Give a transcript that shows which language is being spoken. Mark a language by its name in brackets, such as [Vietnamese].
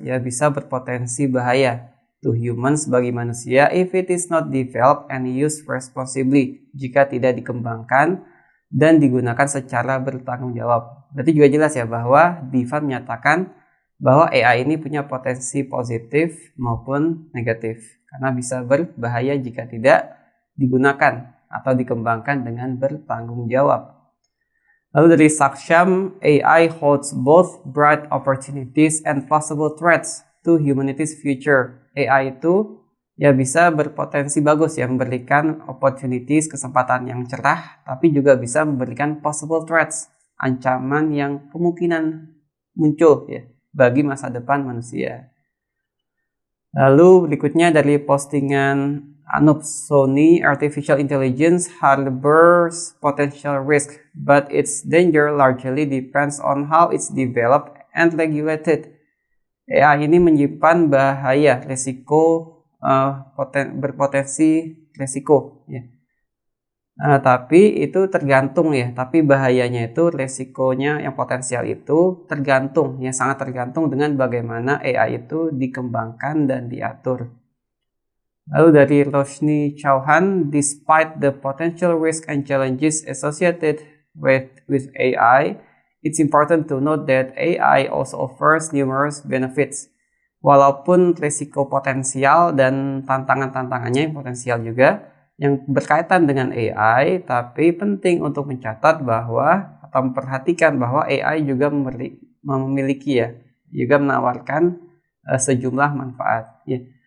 [Indonesian] Ya, bisa berpotensi bahaya [English] to humans [Indonesian] bagi manusia [English] if it is not developed and used responsibly, [Indonesian] jika tidak dikembangkan dan digunakan secara bertanggung jawab. Berarti juga jelas ya bahwa Divan menyatakan bahwa AI ini punya potensi positif maupun negatif karena bisa berbahaya jika tidak digunakan atau dikembangkan dengan bertanggung jawab. Lalu dari [English] Saksham, AI holds both bright opportunities and possible threats to humanity's future. [Indonesian] AI itu ya bisa berpotensi bagus ya, memberikan opportunities, kesempatan yang cerah, tapi juga bisa memberikan [English] possible threats, [Indonesian] ancaman yang kemungkinan muncul ya bagi masa depan manusia. Lalu berikutnya dari postingan [English] Anup Sony, Artificial Intelligence harbors potential risk, but its danger largely depends on how it's developed and regulated. [Indonesian] AI ini menyimpan bahaya, resiko, berpotensi resiko ya. Tapi itu tergantung ya, tapi bahayanya itu, resikonya yang potensial itu tergantung ya, sangat tergantung dengan bagaimana AI itu dikembangkan dan diatur. Lalu dari [English] Roshni Chauhan, despite the potential risk and challenges associated with AI, it's important to note that AI also offers numerous benefits. [Indonesian] Walaupun risiko potensial dan tantangan-tantangannya yang potensial juga yang berkaitan dengan AI, tapi penting untuk mencatat bahwa atau memperhatikan bahwa AI juga memiliki ya, juga menawarkan sejumlah manfaat. Ya.